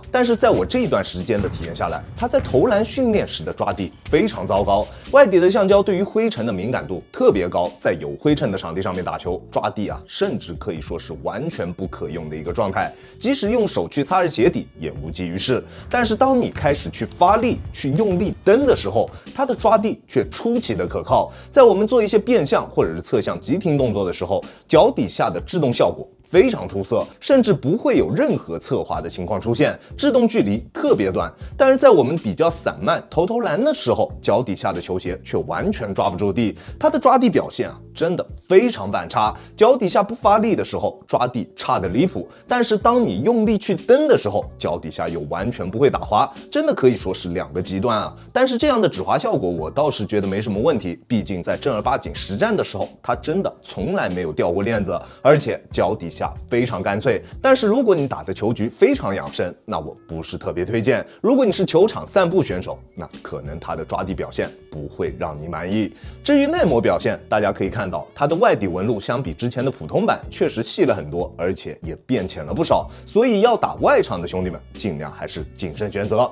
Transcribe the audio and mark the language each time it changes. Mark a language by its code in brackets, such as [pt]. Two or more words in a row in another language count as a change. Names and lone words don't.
[zh] 但是在我这一段时间的体验下来，它在投篮训練時的抓地非常糟糕，外底的橡膠對於灰塵的敏感度特別高，在有灰塵的場地上面打球，抓地啊，甚至可以說是完全不可用的一個狀態，即使用手去擦着鞋底也無濟於事。但是當你開始去發力、去用力蹬的時候，它的抓地卻出奇的可靠。在我們做一些變向或者是側向急停動作的時候，腳底下的制動效果非常出色，甚至不會有任何側滑的情況出現，制動距離特別短。但是在我們比較散漫投籃的時候，腳底下的球鞋卻完全抓不住地，它的抓地表現啊，真的非常反差。腳底下不發力的時候，抓地差得離譜，但是當你用力去蹬的時候，腳底下又完全不會打滑，真的可以說是兩個極端啊。但是這樣的止滑效果，我倒是覺得沒什麼問題，畢竟在正兒八經實戰的時候，它真的從來沒有掉過鏈子，而且腳底下非常乾脆。但是如果你打的球局非常養生，那我不是特別推薦。如果你是球場散步選手，那可能它的抓地表現不會讓你滿意。至於耐磨表現，大家可以看到它的外底紋路相比之前的普通版確實細了很多，而且也變淺了不少，所以要打外場的兄弟們盡量還是謹慎選擇。